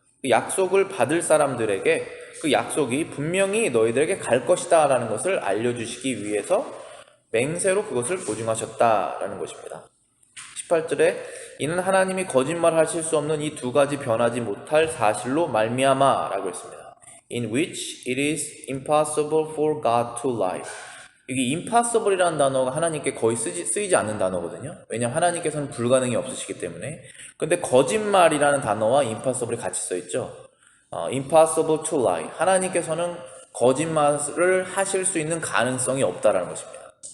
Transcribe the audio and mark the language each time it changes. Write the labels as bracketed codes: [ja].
[ko] 그 약속을 받을 사람들에게 그 약속이 분명히 너희들에게 갈 것이다 라는 것을 알려주시기 위해서 맹세로 그것을 보증하셨다라는 것입니다. 18절에 이는 하나님이 거짓말 하실 수 없는 이 두 가지 변하지 못할 사실로 말미암아 라고 했습니다. [en] In which it is impossible for God to lie. [ko] 여기 impossible이라는 단어가 하나님께 거의 쓰이지 않는 단어거든요. 왜냐하면 하나님께서는 불가능이 없으시기 때문에. 근데 거짓말이라는 단어와 impossible이 같이 써있죠. [en] impossible to lie. [ko] 하나님께서는 거짓말을 하실 수 있는 가능성이 없다라는 것입니다.